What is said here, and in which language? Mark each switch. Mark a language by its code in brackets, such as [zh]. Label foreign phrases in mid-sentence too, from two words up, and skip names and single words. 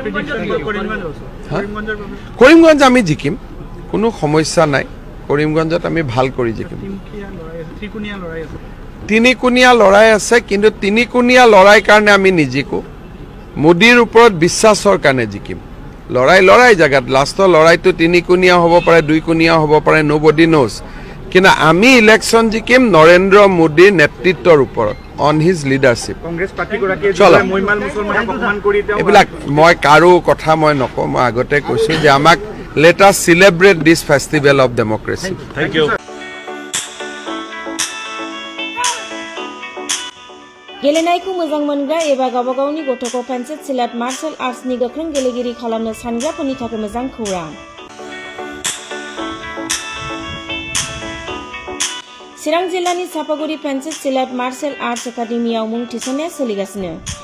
[as] কৰিমগঞ্জ আমি জিকিম কোনো সমস্যা নাই কৰিমগঞ্জত আমি ভাল কৰি জিকিম তিনিকুণীয়া লৰাই আছে কিন্তু তিনিকুণীয়া লৰাই কাৰণে আমি নিজিকো মোদীৰ ওপৰত বিশ্বাসৰ কাৰণে জিকিম লৰাই জেগাত লাষ্টৰ লৰাইটো তিনিকুণীয়া হ'ব পাৰে দুইকুণীয়া হ'ব পাৰে [en] nobody knows [as] কিন্তু আমি ইলেকশ্যন জিকিম নৰেন্দ্ৰ মোদীৰ নেতৃত্বৰ ওপৰত [en] on his leadership [as] কংগ্ৰেছ পাৰ্টীগৰাকীয়ে চলো। মহিমাল মুছলমানক অপমান কৰি তেওঁ এইবিলাক মই কাৰো কথা মই নকওঁ মই আগতে কৈছোঁ যে আমাক [en] let us celebrate this festival of democracy thank you [brx] गेलेनायखौ मोजां मोनग्रा एबा गावबा गावनि गथ'खौ पेन्सिल सिलाट मार्शल आर्ट्सनि गोख्रों गेलेगिरि खालामनो सानग्राफोरनि थाखाय मोजां खौरां चिरां जिल्लानि सापागुरि पेन्सिल सिलाट मार्शल आर्ट्स एकाडेमियाव मुं थिसननाया सोलिगासिनो